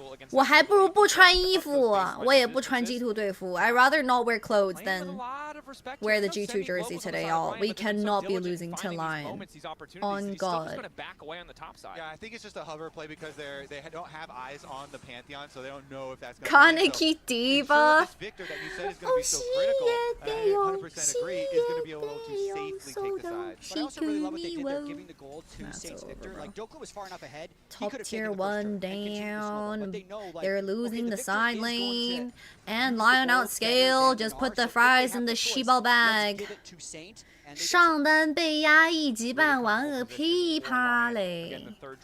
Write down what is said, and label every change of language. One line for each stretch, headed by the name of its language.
Chinese: 我还不如不穿衣服，我也不穿G2队服。
English: I rather not wear clothes than wear the G2 jersey today, y'all. We cannot be losing to LYON. On God. Yeah, I think it's just a hover play because they don't have eyes on the Pantheon, so they don't know if that's going Kaneki Diva. Victor that you said is going to be so critical, and I 100% agree, is going to be able to safely take the side. But I also really love what they did there, giving the gold to Saints Victor. Like Dokla was far enough ahead. Top tier 1 down. They're losing the side lane. And Lion outscale, just put the fries in the 细胞 bag.
Chinese: 上单被压抑击败，玩个噼啪嘞。